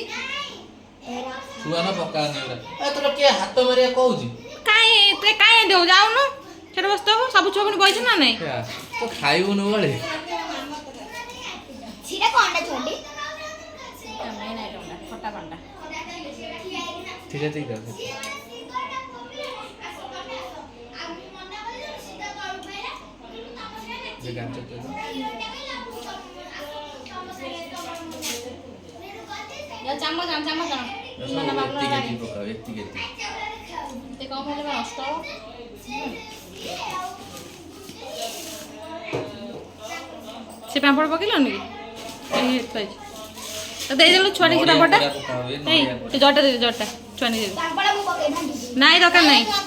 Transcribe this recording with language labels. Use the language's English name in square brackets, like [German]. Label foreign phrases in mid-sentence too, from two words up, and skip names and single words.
[Odia] ଛୁଆ ନା ପକାନି ତୋର କିଏ ହାତ ମାରିବା କହୁଛି କାଇଁ ଦେଉ ଯାଉନୁ ସେଟା ବସି ଦେବୁ ସବୁ ଛୁଆ ପୁଣି ବଇଛୁ ନା ନାଇଁ ତ ଖାଇବୁନୁ ବଳେ ଖଟା ପାଣ୍ଡା [Bangla] ঠিক আছে ঠিক আছে যে গান চলতে [Odia] ଚାମଚ ଚାମଚ ଏତିକି ପକାଅ ଏତିକି ଏତେ କମ ହେଲେ ନଷ୍ଟ ହବ ସେ ପାମ୍ପଡ଼ ପକେଇଲନି କି ତ ଦେଇଦେଲୁ ଛୁଆ ନେଇକି ପାମ୍ପଡ଼ଟା ଏଇ ସେ ଜଟା ଦେଇଦେ ଜଟା ଛୁଆ ନେଇ ଦେଇଦେ ନାଇଁ ଦରକାର ନାହିଁ